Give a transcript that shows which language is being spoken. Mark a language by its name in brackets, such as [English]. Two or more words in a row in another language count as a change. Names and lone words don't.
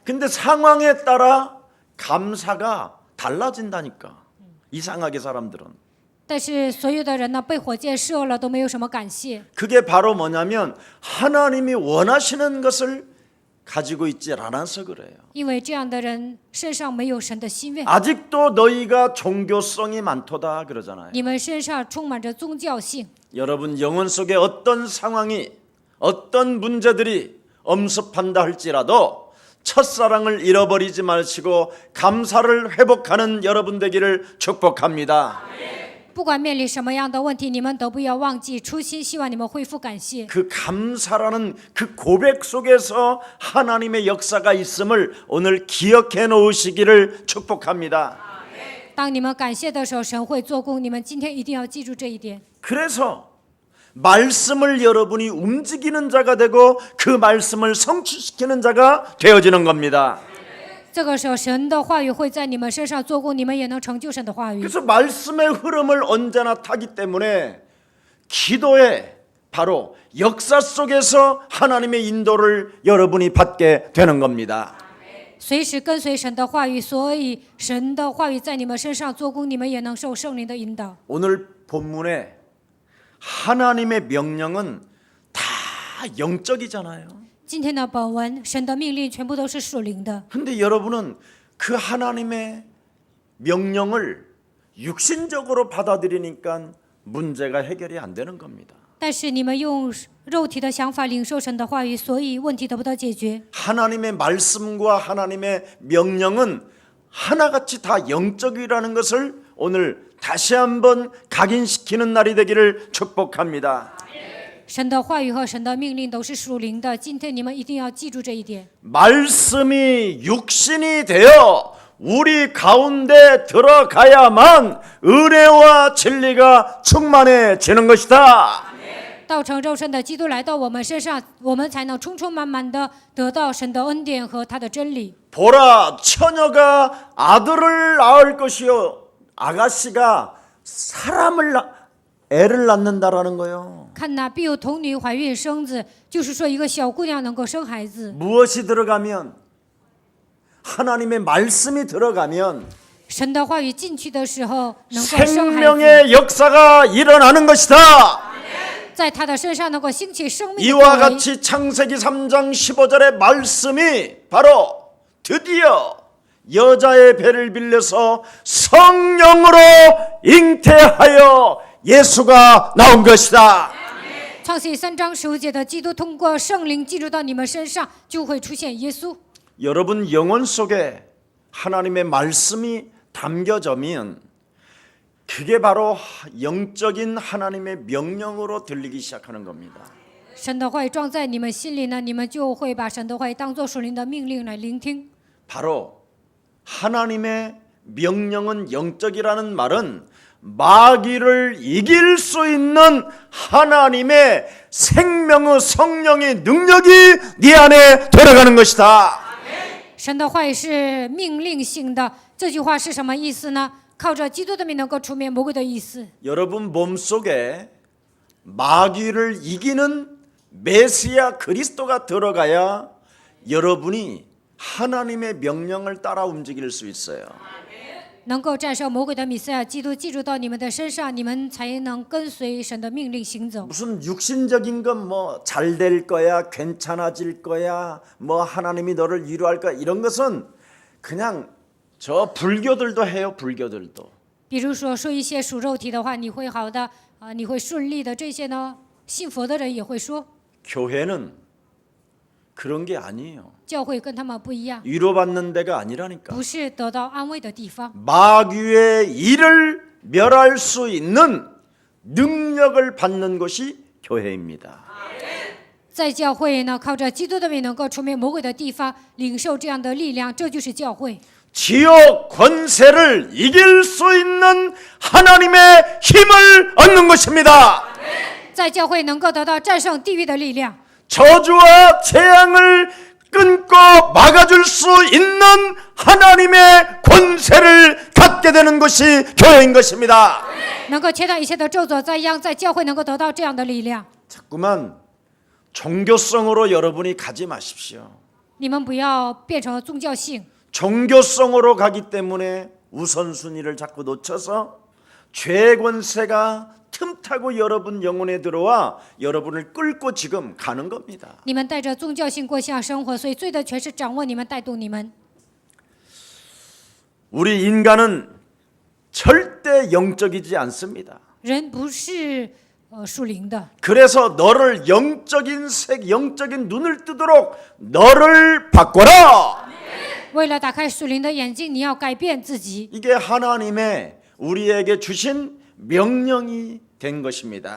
[Korean] 근데 상황에 따라 감사가 달라진다니까. 이상하게 사람들은. [Chinese] 但是所有的人呢，被火箭射了都没有什么感谢， [Korean] 그게 바로 뭐냐면 하나님이 원하시는 것을 가지고 있지 않아서 그래요. [Chinese] 因为这样的人身上没有神的心愿， [Korean] 아직도 너희가 종교성이 많도다 그러잖아요. [Chinese] 你们身上充满着宗教性。 [Korean] 여러분 영혼 속에 어떤 상황이 어떤 문제들이 엄습한다 할지라도 첫사랑을 잃어버리지 마시고 감사를 회복하는 여러분 되기를 축복합니다. [Chinese] 不管面临什么样的问题，你们都不要忘记初心，希望你们恢复感谢。 [Korean] 그 감사라는 그 고백 속에서 하나님의 역사가 있음을 오늘 기억해 놓으시기를 축복합니다. [Chinese] 当你们感谢的时候，神会做工。你们今天一定要记住这一点。 [Korean] 그래서 말씀을 여러분이 움직이는 자가 되고 그 말씀을 성취시키는 자가 되어지는 겁니다. [Chinese] 这个时候，神的话语会在你们身上做工，你们也能成就神的话语。 [Korean] 그래서 말씀의 흐름을 언제나 타기 때문에 기도에 바로 역사 속에서 하나님의 인도를 여러분이 받게 되는 겁니다. [Chinese] 随时跟随神的话语，所以神的话语在你们身上做工，你们也能受圣灵的引导。 [Korean] 오늘 본문에 하나님의 명령은 다 영적이잖아요. [Chinese] 今天的本文，神的命令全部都是属灵的。 [Korean] 근데 여러분은 그 하나님의 명령을 육신적으로 받아들이니까 문제가 해결이 안 되는 겁니다. [Chinese] 但是你们用肉体的想法领受神的话语，所以问题得不到解决。 [Korean] 하나님의 말씀과 하나님의 명령은 하나같이 다 영적이라는 것을 오늘 다시 한번 각인시키는 날이 되기를 축복합니다. [Chinese] 神的话语和神的命令都是属灵的，今天你们一定要记住这一点。 [Korean] 말씀이 육신이 되어 우리 가운데 들어가야만 은혜와 진리가 충만해지는 것이다. [Chinese] 道成肉身的基督来到我们身上，我们才能充充满满的得到神的恩典和他的真理。 [Korean] 보라 처녀가 아들을 낳을 것이요 아가씨가 애를 낳는다라는 거예요. [Chinese] 看哪，必有童女怀孕生子，就是说一个小姑娘能够生孩子。 [Korean] 무엇이 들어가면 하나님의 말씀이 들어가면 [Chinese] 神的话语进去的时候，能够生孩子， [Korean] 생명의 역사가 일어나는 것이다. [Chinese] 在他的身上能够兴起生命的 [Korean] 이와 [Chinese] 作为。 [Korean] 같이 창세기 3장 15절의 말씀이 바로 드디어 여자의 배를 빌려서 성령으로 잉태하여 예수가 나온 것이다. [Chinese] 创世记3章15节的，基督通过圣灵进入到你们身上，就会出现耶稣。 [Korean] 여러분 영혼 속에 하나님의 말씀이 담겨져면 그게 바로 영적인 하나님의 명령으로 들리기 시작하는 겁니다. [Chinese] 神的话语装在你们心里呢，你们就会把神的话语当作属灵的命令来聆听。 [Korean] 바로 하나님의 명령은 영적이라는 말은 마귀를 이길 수 있는 하나님의 생명의 성령의 능력이 네 안에 들어가는 것이다. [Chinese] 神的话语是命令性的，这句话是什么意思呢？靠着基督的名能够除灭魔鬼的意思。 [Korean] 여러분 몸속에 마귀를 이기는 메시아 그리스도가 들어가야 여러분이 하나님의 명령을 따라 움직일 수 있어요. [Chinese] 能够战胜魔鬼的弥赛亚基督进入到你们的身上，你们才能跟随神的命令行走。 [Korean] 무슨 육신적인 건 뭐 잘 될 거야, 괜찮아질 거야, 뭐 하나님이 너를 위로할 거야 이런 것은 그냥 저 불교들도 해요. 불교들도. [Chinese] 比如说一些属肉体的话，你会好的你会顺利的，这些呢，信佛的人也会说。 [Korean] 교회는 그런 게 아니에요. [Chinese] 教会跟他们不一样， [Korean] 위로받는 데가 아니라니까. [Chinese] 不是得到安慰的地方。 [Korean] 마귀의 일을 멸할 수 있는 능력을 받는 것이 교회입니다. [Chinese] 在教会呢，靠着基督的名能够除灭魔鬼的地方，领受这样的力量，这就是教会。 [Korean] 지옥 권세를 이길 수 있는 하나님의 힘을 얻는 것입니다. [Chinese] 在教会能够得到战胜地狱的力量， [Korean] 저주와 재앙을 끊고 막아줄 수 있는 하나님의 권세를 갖게 되는 것이 교회인 것입니다. [Chinese] 能够切断一切的咒诅灾殃，在教会能够得到这样的力量。 [Korean] 자꾸만 종교성으로 여러분이 가지 마십시오. [Chinese] 你们不要变成宗教性， [Korean] 종교성으로 가기 때문에 우선순위를 자꾸 놓쳐서 죄의 권세가 틈타고 여러분 영혼에 들어와 여러분을 끌고 지금 가는 겁니다. [Chinese] 你们带着宗教性过向生活，所以罪的权势掌握你们，带动你们。 [Korean] 우리 인간은 절대 영적이지 않습니다. [Chinese] 人不是属灵的， [Korean] 그래서 너를 영적인 눈을 뜨도록 너를 바꿔라. [Chinese] 为了打开属灵的眼睛，你要改变自己。 [Korean] 이게 하나님의 우리에게 주신 명령이 된 것입니다.